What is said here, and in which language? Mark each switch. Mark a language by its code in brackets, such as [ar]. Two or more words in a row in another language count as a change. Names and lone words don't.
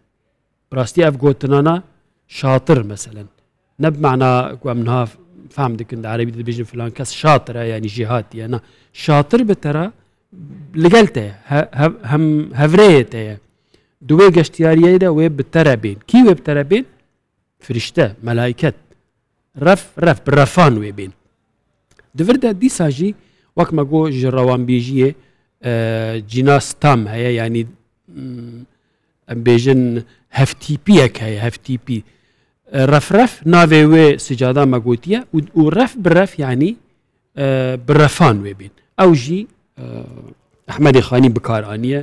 [ku] rastî ev gotinana şatir meselen ne bi mena ku em niha fehm dikin di Erebî de dibêjin filan kes şatir e yanî jîhatiye na şatir bi te ra li gel te ye hem hevreyê te ye di wê geştiyariyê de wê bi te re bên kî wê bi te re bên [fa] فرشته ملائکت [ku] رف bi refan wê bên divir de dîsa jî wek me got ji rewanbêjiyê cîna stam heye yanî em bêjin hevtîpiyek heye hevtîpî refref navê wê sicada me gotiye û ref bi ref yanî bi refan wê bên ew jî Ehmedê Xanî bikar aniye